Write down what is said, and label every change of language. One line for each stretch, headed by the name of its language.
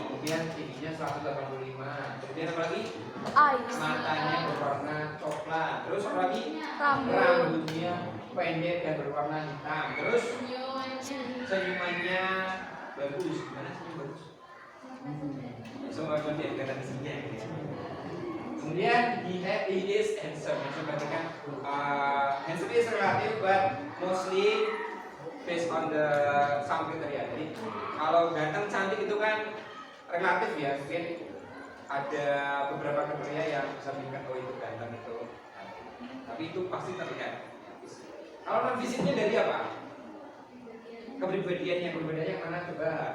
Indonesian: Kemudian tingginya 185. Kemudian apa lagi? Matanya berwarna coklat. Terus apa lagi? Rambutnya pendek dan berwarna hitam. Terus senyumannya bagus. Gimana senyum bagus? Semua dia kata isinya. Kemudian
English: he is handsome. Handsome
Indonesian: berarti kan
English: handsome is relative but mostly based on the some criteria.
Indonesian: Jadi kalau ganteng cantik itu kan relatif ya, mungkin ada beberapa kriteria yang bisa menunjukkan oh itu ganteng itu. Tapi itu pasti terlihat. Kalau non fisiknya dari apa? Kepribadiannya yang mana coba?